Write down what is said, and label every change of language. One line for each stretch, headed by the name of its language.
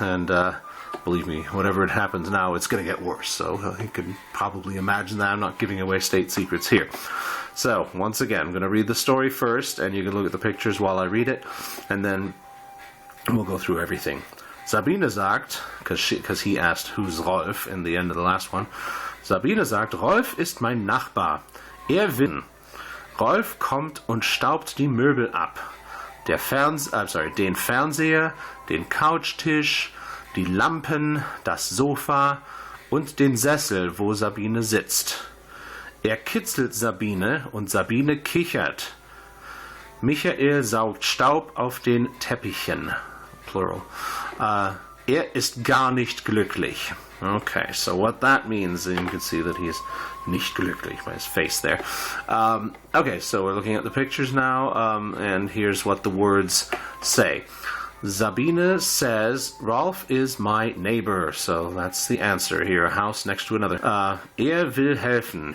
English: And believe me, whatever it happens now, it's going to get worse. So you can probably imagine that. I'm not giving away state secrets here. So once again, I'm going to read the story first, and you can look at the pictures while I read it, and then we'll go through everything.
German: Sabine sagt,
English: because he asked, who's Rolf, in the end of the last one.
German: Sabine sagt, Rolf ist mein Nachbar. Will. Rolf kommt und staubt die Möbel ab. Den Fernseher, den Couchtisch, die Lampen, das Sofa und den Sessel, wo Sabine sitzt. Er kitzelt Sabine und Sabine kichert. Michael saugt Staub auf den Teppichen. Plural. Er ist gar nicht glücklich.
English: Okay, so what that means, and you can see that he's
German: nicht glücklich
English: by his face there. Okay, so we're looking at the pictures now, and here's what the words say. Sabine says, Rolf is my neighbor. So that's the answer here, a house next to another.
German: Er will helfen.